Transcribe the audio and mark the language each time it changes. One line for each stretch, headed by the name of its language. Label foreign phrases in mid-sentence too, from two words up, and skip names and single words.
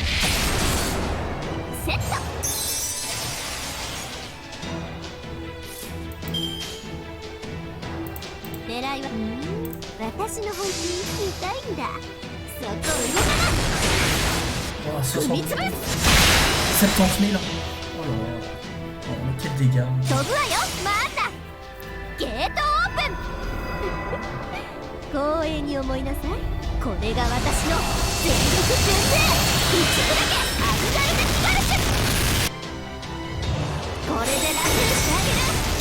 Japanese: セット。狙いは私の本気見たいんだ。そこ動かない。 Oh, 踏みつぶす。
French: 70 000. Oh là là. Oh, mais quel dégât.
Japanese: 飛ぶわよ。またゲートオープン。光栄に思いなさい。これが私の全力純正一部だけアブガルデスパルシュ。これで楽にしてあげる。